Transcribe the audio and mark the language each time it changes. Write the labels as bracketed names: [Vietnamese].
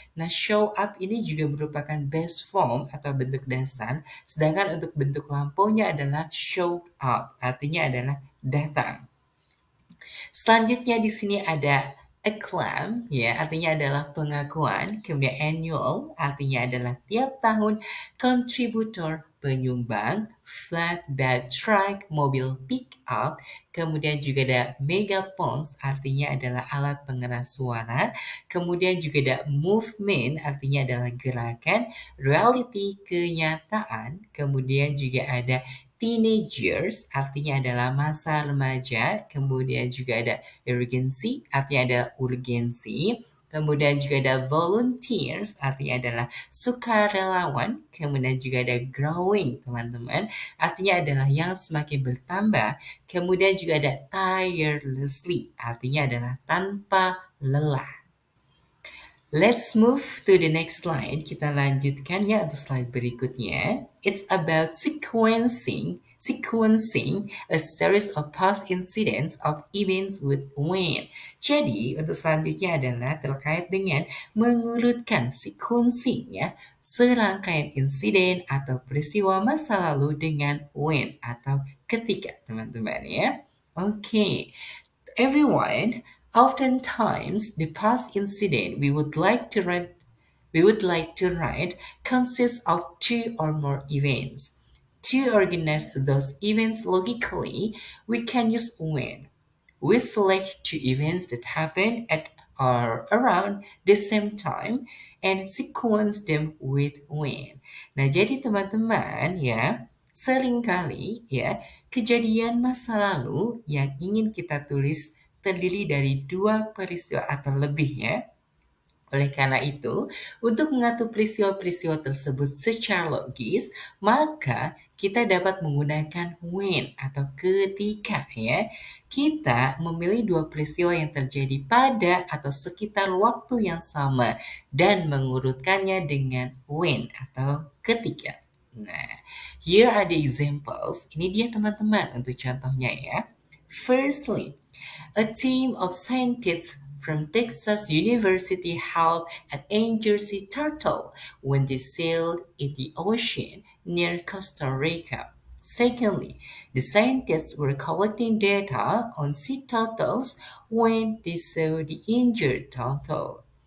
[Indonesian] Nah, show up ini juga merupakan base form atau bentuk dasar, sedangkan untuk bentuk lampunya adalah show up, artinya adalah datang. Selanjutnya di sini ada acclaim, ya, artinya adalah pengakuan. Kemudian annual, artinya adalah tiap tahun. Contributor, penyumbang. Flatbed truck, mobil pick up. Kemudian juga ada megaphones, artinya adalah alat pengeras suara. Kemudian juga ada movement, artinya adalah gerakan. Reality, kenyataan. Kemudian juga ada teenagers, artinya adalah masa remaja. Kemudian juga ada urgency, artinya adalah urgensi. Kemudian juga ada volunteers, artinya adalah sukarelawan. Kemudian juga ada growing, teman-teman, artinya adalah yang semakin bertambah. Kemudian juga ada tirelessly, artinya adalah tanpa lelah. [English] Let's move to the next slide. [Indonesian] Kita lanjutkan ya untuk slide berikutnya. [English] It's about sequencing a series of past incidents of events with when. [Indonesian] Jadi, untuk selanjutnya adalah terkait dengan mengurutkan sequencing ya, serangkaian insiden atau peristiwa masa lalu dengan when atau ketika, teman-teman ya. [English] Okay. Everyone, oftentimes the past incident we would like to write consists of two or more events. To organize those events logically, we can use when. We select two events that happen at or around the same time and sequence them with when. [Indonesian] Nah, jadi teman-teman ya, seringkali ya, kejadian masa lalu yang ingin kita tulis terdiri dari dua peristiwa atau lebih ya. Oleh karena itu, untuk mengatur peristiwa-peristiwa tersebut secara logis, maka kita dapat menggunakan when atau ketika ya. Kita memilih dua peristiwa yang terjadi pada atau sekitar waktu yang sama dan mengurutkannya dengan when atau ketika. [English] Nah, here are the examples. [Indonesian] Ini dia teman-teman untuk contohnya ya. [English] Firstly, a team of scientists from Texas University helped an injured sea turtle when they sailed in the ocean near Costa Rica. Secondly, the scientists were collecting data on sea turtles when they saw the injured turtle.